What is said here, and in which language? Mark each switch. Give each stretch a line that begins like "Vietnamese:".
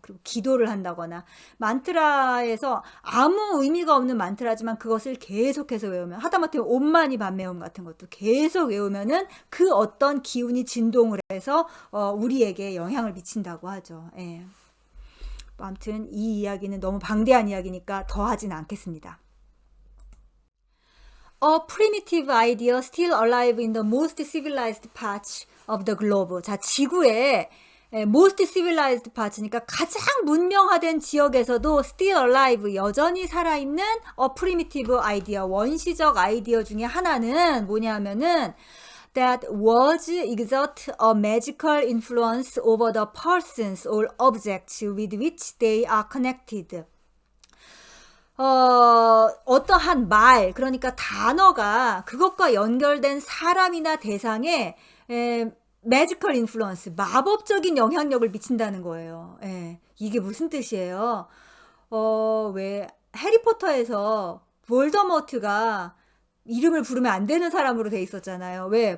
Korean: 그리고 기도를 한다거나, 만트라에서 아무 의미가 없는 만트라지만 그것을 계속해서 외우면, 하다못해 옴마니 밤매움 같은 것도 계속 외우면은 그 어떤 기운이 진동을 해서 우리에게 영향을 미친다고 하죠. 아무튼 이 이야기는 너무 방대한 이야기니까 더 하진 않겠습니다.
English: A primitive idea still alive in the most civilized parts of the globe. 자, 지구의 most civilized parts니까
Korean: 가장 문명화된 지역에서도
English: still alive,
Korean: 여전히 살아있는
English: a primitive idea,
Korean: 원시적 아이디어 중에 하나는 뭐냐면은
English: that words exert a magical influence over the persons or objects with which they are connected.
Korean: 어떠한 말, 그러니까 단어가 그것과 연결된 사람이나 대상에 매지컬 인플루언스, 마법적인 영향력을 미친다는 거예요. 이게 무슨 뜻이에요? 왜 해리포터에서 볼더모트가 이름을 부르면 안 되는 사람으로 돼 있었잖아요. 왜?